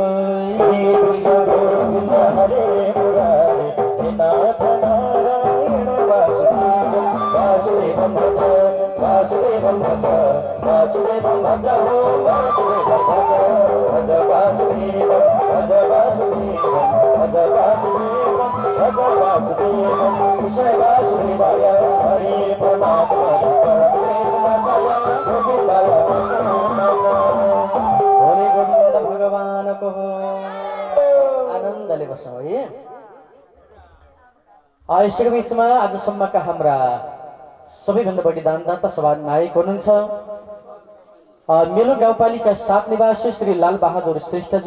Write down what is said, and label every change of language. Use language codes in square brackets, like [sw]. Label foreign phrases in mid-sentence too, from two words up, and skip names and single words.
[sa] श्री कृष्ण गोविंद हरे मुरारे हे नाथ नारायण वासुदेवं भज वासुदेवं भज वासुदेवं भज हो वासुदेवं भज वासुदेवं भज वासुदेवं भज वासुदेवं भज वासुदेवं कृष्ण वासुदेवाय हरे परमात्मा परमेश्वराय गोविन्दाय [hi] बोले गोविंद भगवान को [ne] आनन्दले बसौँ है यसको बिचमा आजसम्मका हाम्रा सबैभन्दा बढी दानदाता सभा नायक हुनुहुन्छ मेलो गाउँपालिका 7 निवासी श्री लाल बहादुर श्रेष्ठजी।